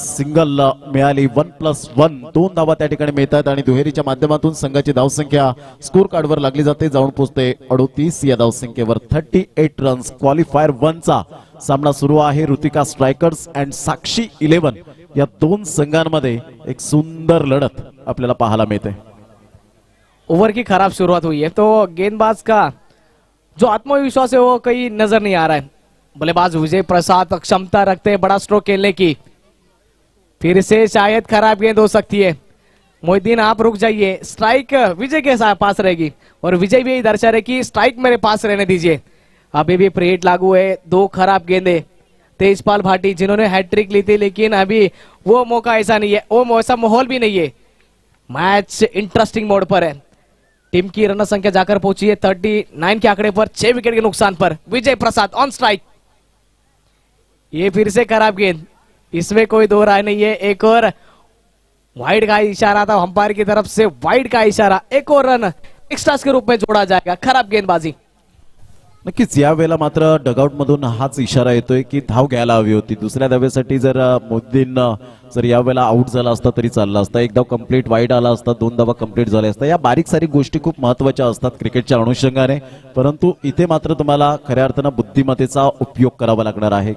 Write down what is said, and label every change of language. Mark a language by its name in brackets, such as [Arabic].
[Marathi] Single मिळाली, 1+1 2 धावा त्या ठिकाणी मिळतात आणि दुहेरीच्या माध्यमातून संघाची धावसंख्या स्कोर कार्डवर लागली जाते, जाऊन पोहोचते 38 या धावसंख्येवर। 38 रन्स। क्वालिफायर 1 चा सामना सुरू आहे। ऋतिका स्ट्रायकर्स अँड साक्षी 11 या 2 संघांमध्ये एक सुंदर लढत आपल्याला पाहायला मिळते। [Hindi] ओवर की खराब शुरुआत हुई है तो गेंदबाज का जो आत्मविश्वास है वो कहीं नजर नहीं आ रहा है। बल्लेबाज विजय प्रसाद क्षमता रखते हैं बड़ा स्ट्रोक खेलने की, फिर से शायद खराब गेंद हो सकती है। मोहिद्दीन आप रुक जाइए, स्ट्राइक विजय के पास रहेगी और विजय भी दर्शा रहे कि स्ट्राइक मेरे पास रहने दीजिए। अभी भी फ्री हिट लागू है, 2 खराब गेंदे। तेजपाल भाटी जिन्होंने हैट्रिक ली थी, लेकिन अभी वो मौका ऐसा नहीं है, वो ऐसा माहौल भी नहीं है। मैच इंटरेस्टिंग मोड पर है। टीम की रन संख्या जाकर पहुंची है 39 के आंकड़े पर, 6 विकेट के नुकसान पर। विजय प्रसाद ऑन स्ट्राइक, ये फिर से खराब गेंद, इसमें कोई दो राय नहीं है। एक और वाइड का इशारा था अंपायर की तरफ से, वाइड का इशारा, एक और रन एक्स्ट्रास के रूप में जोड़ा जाएगा। खराब गेंदबाजी। [Marathi] नक्कीच या वेळेला मात्र डगआउट मधून हाच इशारा येतोय की धाव घ्यायला हवी होती. दुसऱ्या धावेसाठी जर मोदीन जर या वेळेला आउट झाला असता तरी चालला असता. एक धाव कंप्लीट वाईड आला असता, 2 धावा कंप्लीट झाल्या असता. या बारीक सारीक गोष्टी खूप महत्वाच्या असतात क्रिकेटच्या अनुषंगाने, परंतु इथे मात्र तुम्हाला खऱ्या अर्थानं बुद्धिमत्तेचा उपयोग करावा लागणार आहे.